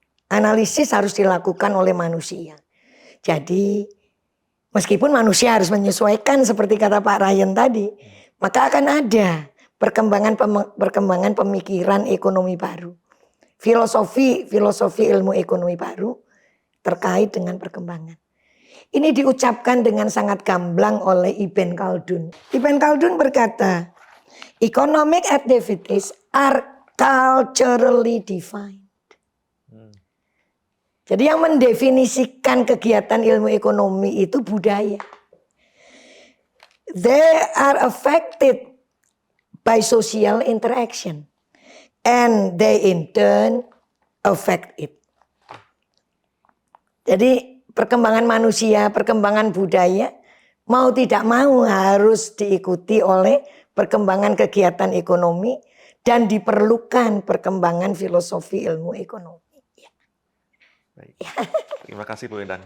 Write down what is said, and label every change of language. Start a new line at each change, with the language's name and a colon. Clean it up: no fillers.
Indonesian: Analisis harus dilakukan oleh manusia. Jadi meskipun manusia harus menyesuaikan seperti kata Pak Ryan tadi, maka akan ada perkembangan pemikiran ekonomi baru. Filosofi ilmu ekonomi baru terkait dengan perkembangan. Ini diucapkan dengan sangat gamblang oleh Ibn Khaldun.
English: Ibn Khaldun
Indonesian: berkata,
English: economic activities are culturally defined.
Indonesian: Jadi yang mendefinisikan kegiatan ilmu ekonomi itu budaya.
English: They are affected by social interaction. And they in turn affect it.
Indonesian: Jadi perkembangan manusia, perkembangan budaya mau tidak mau harus diikuti oleh perkembangan kegiatan ekonomi dan diperlukan perkembangan filosofi ilmu ekonomi. Baik. Terima kasih Bu Endang.